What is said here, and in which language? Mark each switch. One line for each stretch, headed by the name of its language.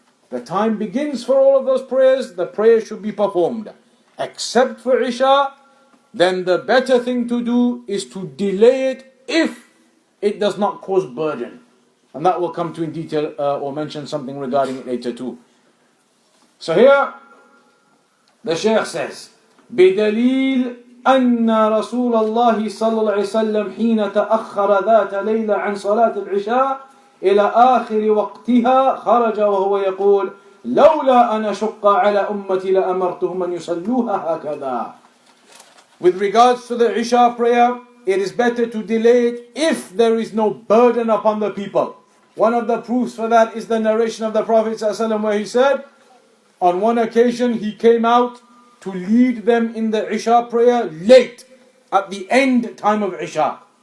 English: The time begins for all of those prayers, the prayer should be performed. Except for Isha, then the better thing to do is to delay it if it does not cause burden. And that will come to in detail or mention something regarding it later too. So here, the Shaykh says,
Arabic: بدليل أن رسول الله صلى الله عليه وسلم حين تأخر ذات ليلة عن صلاة العشاء إلى آخر وقتها خرج وهو يقول لولا أن أشق على أمتي لأمرتهم أن يصلوها هكذا.
English: With regards to the Isha prayer, it is better to delay it if there is no burden upon the people. One of the proofs for that is the narration of the Prophet ﷺ where he said, on one occasion he came out to lead them in the Isha prayer late, at the end time of Isha.